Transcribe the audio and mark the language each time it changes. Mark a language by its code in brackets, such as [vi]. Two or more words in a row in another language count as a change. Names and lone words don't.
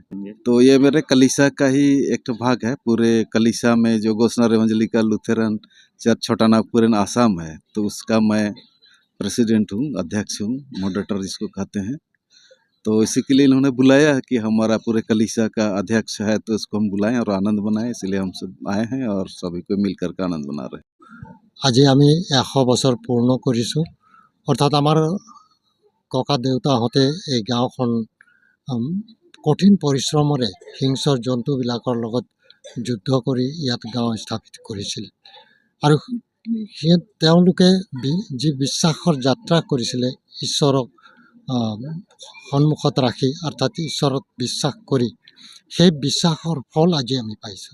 [hi] तो ये मेरे कलीसिया का ही एक भाग है। पूरे कलीसिया में जो गोस्नर एवेंजलिकल लुथेरन चर्च छोटा नागपुर आसाम है, तो उसका मैं प्रेसिडेंट हूँ, अध्यक्ष हूँ, मॉडरेटर जिसको कहते हैं। तो इसी के लिए इन्होंने बुलाया कि हमारा पूरे कलीसिया का अध्यक्ष है तो इसको हम बुलाएं और आनंद बनाएं, इसलिए हम सब आए हैं और सभी को मिलकर के आनंद बना रहे हैं। [as] আজি আমি 100 বছৰ পূৰ্ণ কৰিছোঁ, অৰ্থাৎ আমাৰ ককা দেউতাহঁতে এই গাঁওখন কঠিন পৰিশ্ৰমেৰে হিংস্ৰ জন্তুবিলাকৰ লগত যুদ্ধ কৰি ইয়াত গাঁও স্থাপিত কৰিছিল আৰু তেওঁলোকে যি বিশ্বাসৰ যাত্ৰা কৰিছিলে ঈশ্বৰক সন্মুখত ৰাখি, অৰ্থাৎ ঈশ্বৰত বিশ্বাস কৰি, সেই বিশ্বাসৰ ফল আজি আমি পাইছোঁ।